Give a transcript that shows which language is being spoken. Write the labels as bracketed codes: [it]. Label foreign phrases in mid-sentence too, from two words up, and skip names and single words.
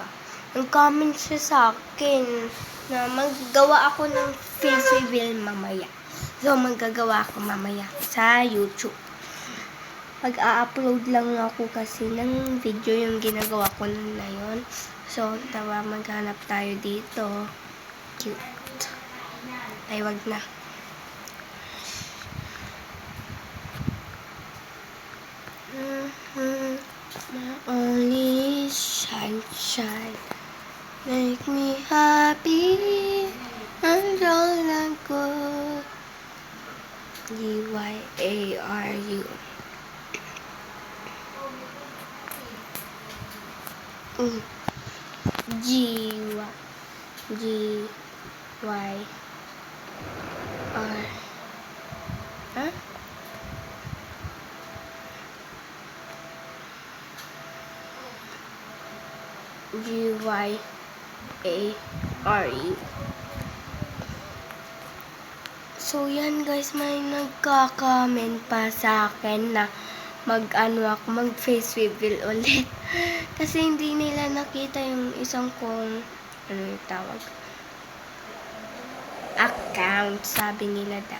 [tl] Nag-comment siya sa akin na maggawa ako ng [en] face reveal [tl] mamaya. So, magagawa ako mamaya sa YouTube. Mag-a-upload lang ako kasi ng video yung ginagawa ko na yun. So, tawa maghanap tayo dito. Cute. Ay, wag na. [en] My only sunshine, make me happy, and all I go. G-Y-A-R-U. G-Y-R. Huh? G-Y-A-R-U. [tl] So, yan guys, may nagka-comment pa sa akin na mag- [en] face reveal [tl] ulit. Kasi hindi nila nakita yung isang kong, yung tawag? Account, sabi nila daw.